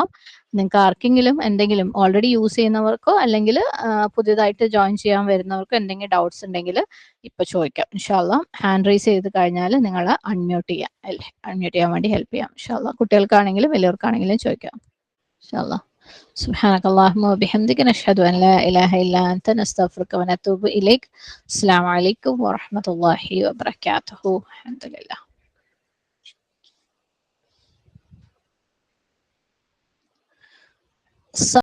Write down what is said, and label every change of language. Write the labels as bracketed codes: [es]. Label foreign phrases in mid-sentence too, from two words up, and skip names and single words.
[ml] നിങ്ങൾക്ക് ആർക്കെങ്കിലും എന്തെങ്കിലും [en] already use [ml] ചെയ്യുന്നവർക്കോ അല്ലെങ്കിൽ പുതിയതായിട്ട് ജോയിൻ ചെയ്യാൻ വരുന്നവർക്കോ എന്തെങ്കിലും ഡൗട്ട്സ് ഉണ്ടെങ്കിൽ ഇപ്പൊ ചോദിക്കാം [ar] إن شاء الله. [en] hand raise [ml] ചെയ്ത് കഴിഞ്ഞാൽ നിങ്ങൾ അൺമ്യൂട്ട് ചെയ്യാം അല്ലേ, അൺമ്യൂട്ട് ചെയ്യാൻ വേണ്ടി ഹെൽപ്പ് ചെയ്യാം [ar] إن شاء الله. [ml] കുട്ടികൾക്കാണെങ്കിലും വലിയവർക്കാണെങ്കിലും ചോദിക്കാം [ar] إن شاء الله. سبحانك اللهم وبحمدك نشهد أن لا إله إلا أنت نستغفرك ونتوب إليك. السلام عليكم ورحمة الله وبركاته. الحمد لله.